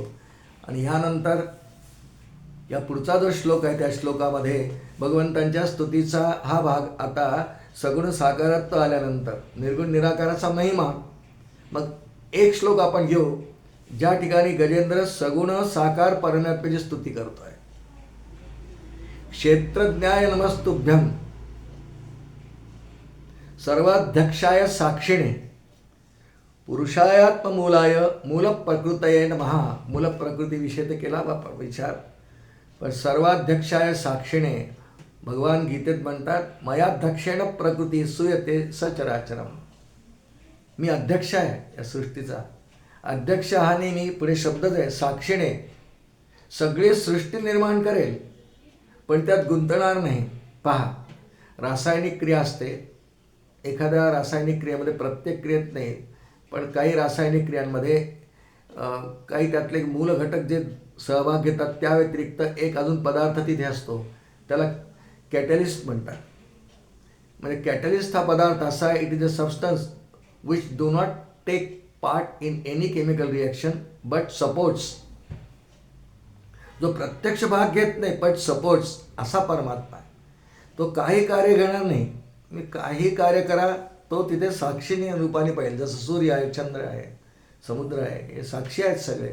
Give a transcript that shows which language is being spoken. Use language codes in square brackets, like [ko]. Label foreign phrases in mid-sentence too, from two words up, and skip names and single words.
[mr] आणि ह्यानंतर या पुढचा जो श्लोक आहे त्या श्लोकामध्ये भगवंतांच्या स्तुतीचा हा भाग आता सगुण साकारत्व आल्यानंतर निर्गुण निराकाराचा महिमा. मग एक श्लोक आपण घेऊ ज्या ठिकाणी गजेंद्र सगुण साकार परमात्म्याची स्तुती करतोय. [sa] क्षेत्रज्ञाय नमस्तुभ्यं सर्वाध्यक्षाय साक्षिणे पुरुषायात्ममूलाय मूलप्रकृतये नमः. [mr] मूलप्रकृतीविषयी तर केला बापा विचार. पण [sa] सर्वाध्यक्षाय साक्षिणे [mr] भगवान गीतेत म्हणतात, [sa] मयाध्यक्षेण प्रकृती सूयते सचराचरम. [mr] मी अध्यक्ष आहे या सृष्टीचा. अध्यक्ष हा नेहमी पुढे शब्दच आहे, साक्षीने सगळी सृष्टी निर्माण करेल पण त्यात गुंतणार नाही. पहा, रासायनिक क्रिया असते. एखाद्या रासायनिक क्रियेमध्ये, प्रत्येक क्रियेत नाही पण काही रासायनिक क्रियांमध्ये काही त्यातले मूल घटक जे सहभाग घेतात त्या व्यतिरिक्त एक अजून पदार्थ तिथे असतो, त्याला कॅटलिस्ट म्हणतात. म्हणजे कॅटलिस्ट हा पदार्थ असा आहे, [en] It is a substance which do not take part in any chemical reaction but supports. [mr] जो प्रत्यक्ष भाग घेत नाही पण सपोर्ट्स, असा परमात्मा आहे. तो काही कार्य घेणार नाही. मी काही कार्य करा, तो तिथे साक्षीने रूपाने पाहिजे. जसं सूर्य आहे, चंद्र आहे, समुद्र आहे, हे साक्षी आहेत सगळे.